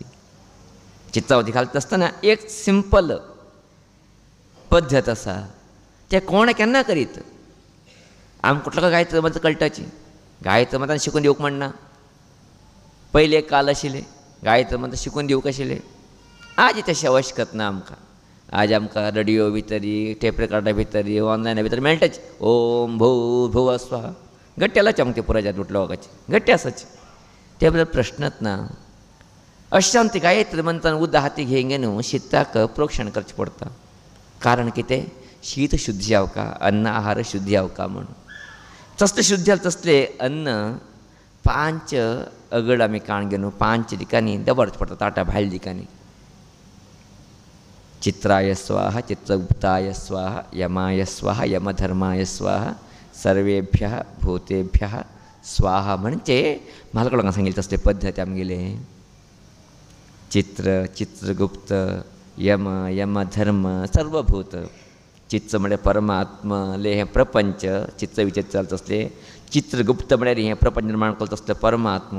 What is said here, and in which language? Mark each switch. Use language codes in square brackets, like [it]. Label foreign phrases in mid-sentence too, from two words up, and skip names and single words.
[kok] चित्राहुती घालता आसतना एक सिंपल पद्दत आसा, तें कोण केन्ना करीत. आमी कुठलो गायत्र मंत्र कळटाची. गायत्र मंत्रान शिकून दिवंक म्हणना. पयलीं एक काल आशिल्ले गायत्र मंत्र शिकून दिवंक आशिल्ले. आज तशें आवश्यकत ना आमकां. आज आमकां रेडिओ भितरी, टेप रेकॉर्डा भितरी, ऑनलायना भितर मेळटाची. [sa] ओम भूर भुवः स्वहा [kok] गट्टी आलाची आमकां ते पुराय लोकांची गट्टी आसाची. ते बद्दल प्रश्नच ना. अशें ती गायत्री मंत्रान उदक हाती घेयंगे न्हू शीताक प्रोक्षण करचें पडटा. कारण कितें शीत शुद्ध जावका, अन्न आहार शुद्ध जावका म्हणून. तसलें शुद्ध जालें तसलें अन्न 5 अगड आमी काण घेवन 5 दिकांनी दवरचें पडटा ताटा भायल दिकांनी. [sa] चित्राय स्वाहा, चित्रगुप्ताय स्वाहा, यमाय स्वाहा, यमधर्माय स्वाहा, सर्वेभ्यः भूतेभ्यः स्वाहा [kok] म्हणजे म्हालगडोकान सांगिल्लें तसले पद्दती आमगेले. चित्र, चित्रगुप्त, यम, यमधर्म, सर्वभूत. चित्र म्हळ्यार परमात्मले हें प्रपंच, चित्र विचित्र जालें तसलें. चित्रगुप्त म्हळ्यार हें प्रपंच निर्माण केलें तसलें परमात्म.